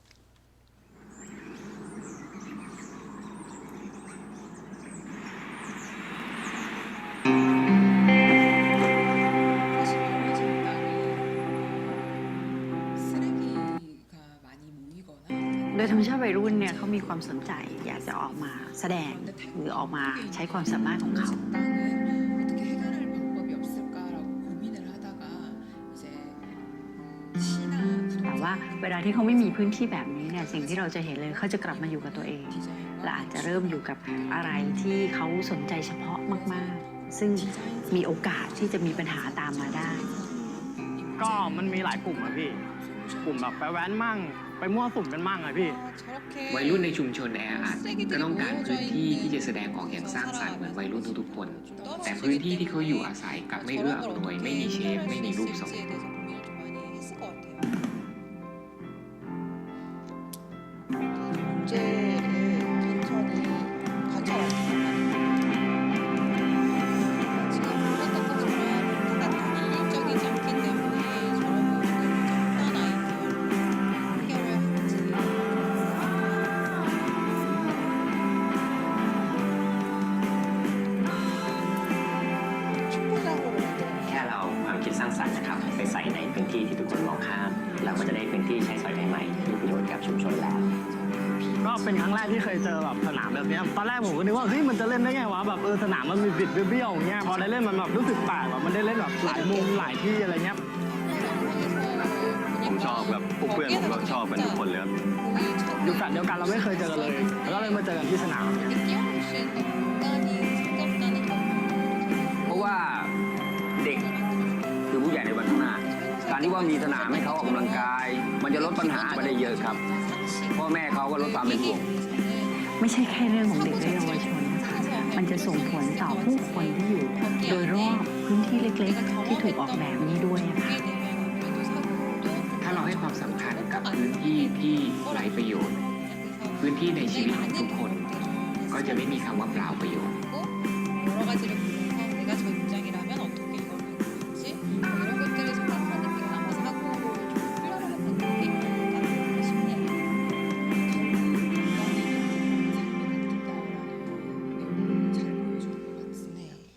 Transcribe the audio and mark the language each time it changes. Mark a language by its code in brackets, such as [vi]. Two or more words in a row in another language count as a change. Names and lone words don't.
[ko] 사실 여러 장당이 쓰레기가 많이 모이거나 [th] โดยธรรมชาติวัยรุ่นเนี่ยเขามีความสนใจอยากจะออกมาแสดงหรือออกมาใช้ความสามารถของเขา [ko] 장당은 어떻게 해결할 방법이 없을까라고 고민을 하다가 이제 시나 [th] แต่ว่าเวลาที่เขาไม่มีพื้นที่แบบนี้เนี่ยสิ่งที่เราจะเห็นเลยเขาจะกลับมาอยู่กับตัวเอง และอาจจะเริ่มอยู่กับอะไรที่เขาสนใจเฉพาะมากๆ ซึ่งมีโอกาสที่จะมีปัญหาตามมาได้ ก็มันมีหลายกลุ่มอะพี่ กลุ่มแบบไปแว้นมั่ง ไปมั่วสุมกันมั่งอะพี่ [ko] 저렇게 [th] วัยรุ่นในชุมชนแออัดก็ต้องการพื้นที่ที่จะแสดงออกอย่างสร้างสรรค์เหมือนวัยรุ่นทุกๆคน แต่พื้นที่ที่เขาอยู่อาศัยกลับไม่เอื้ออำนวยไม่มีเชฟไม่มีรูปทรง [ko] 있을지에 대해서 고민을 좀 많이 했을 것 같아요. 문제를 천천히 관찰하시면 지금 보셨던 것처럼 생각이 일률적이지 않기 때문에 저런 부분들을 이제 어떤 아이디어로 해결을 할지 충분함으로 만들어내야 [th] แค่เราความคิดสร้างสรรค์นะครับไปใส่ในพื้นที่ที่ทุกคนมองข้ามเราก็จะได้พื้นที่ใช้สอยใหม่ๆที่ประโยชน์กับชุมชนแล้ว ก็เป็นครั้งแรกที่เคยเจอแบบสนามแบบเนี้ยตอนแรกผมก็นึกว่าเฮ้ยมันจะเล่นได้ไงวะแบบสนามมันมีบิดเบี้ยวๆอย่างเงี้ยพอได้เล่นมันแบบรู้สึกแปลกแบบมันได้เล่นแบบหลายมุมหลายที่อะไรเงี้ย ผม ชอบแบบพวกเพื่อนผมก็ชอบกันทุกคนเลยครับ อยู่แฟลตเดียวกันเราไม่เคยเจอกันเลย แล้วก็เลยมาเจอกันที่สนาม [ko] 이렇게 뛰어놀 수 있는 공간이 생겼다는 경험을 [th] เพราะว่าเด็กคือผู้ใหญ่ในวันข้างหน้า การที่ว่ามีสนามให้เขาออกกำลังกาย มันจะลดปัญหาไปได้เยอะครับ พ่อแม่เขาก็ลดความเป็นห่วง ไม่ใช่แค่เรื่องของเด็กและเยาวชนนะคะมันจะส่งผลต่อผู้คนที่อยู่โดยรอบพื้นที่เล็กๆ ที่ถูกออกแบบนี้ด้วยนะคะ ถ้าเราให้ความสำคัญกับพื้นที่ที่ไร้ประโยชน์ พื้นที่ในชีวิตของทุกคน ก็จะไม่มีคำว่าเปล่าประโยชน์ [ko] 여러 가지를 보면서 내가 저 입장이라면 어떻게 이걸 바꾸는지 이런 것들을 생각하는 게 아마 사고를 좀 훈련하는 방법이 아닐까 싶네요. 잘 보여주는 것 같습니다.